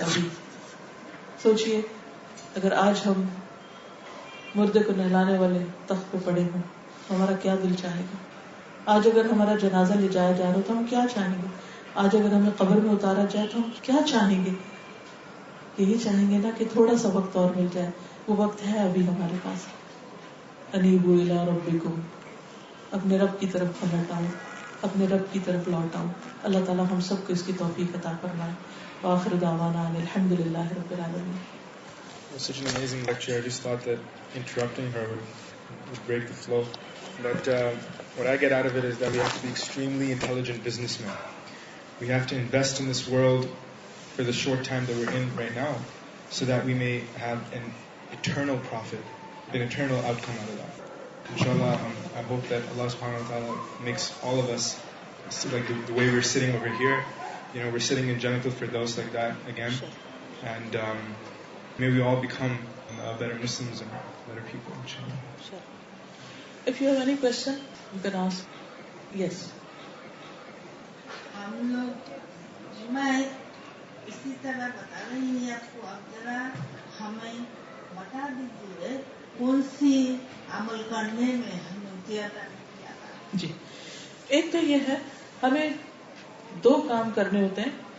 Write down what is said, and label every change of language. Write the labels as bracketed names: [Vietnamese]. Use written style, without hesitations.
[Urdu] ابھی سوچئے اگر آج ہم مردے کو نہلانے والے تخت پہ پڑے ہوں ہمارا کیا دل چاہے گا؟ آج اگر ہمارا جنازہ لے جایا جا رہا تو ہم کیا چاہیں گے؟ آج اگر ہمیں قبر میں اتارا جائے تو ہم کیا چاہیں گے؟ یہی چاہیں گے نا کہ تھوڑا سا وقت اور مل جائے. وہ وقت ہے ابھی ہمارے پاس. [Arabic] انیبوا الی ربکم، [Urdu] اپنے رب کی طرف پلٹ آؤ، اپنے رب کی طرف لوٹ آؤ. اللہ تعالیٰ ہم سب کو اس کی توفیق عطا فرمائے. [Arabic] وآخر دعوانا ان الحمد للہ رب العالمین. [English] It was such an amazing lecture. I just thought that interrupting her would break the flow. But what I get out of it is that we have to be extremely intelligent businessmen. We have to invest in this world for the short time that we're in right now, so that we may have an eternal profit, an eternal outcome out of that. Inshallah, I hope that Allah subhanahu wa ta'ala makes all of us, like the way we're sitting over here, we're sitting in Jannatul Firdaus like that again. And may we all become better Muslims and better people, inshallah. Sure. If you have any question, you can ask. Yes. [Urdu] ہم لوگ جمعہ اسی طرح بتا رہی ہیں آپ کو، اب ذرا ہمیں بتا دیجیے کون سی عمل کرنے میں ہمیں زیادہ کیا تھا. جی، ایک تو یہ ہے ہمیں 2 کام کرنے ہوتے ہیں.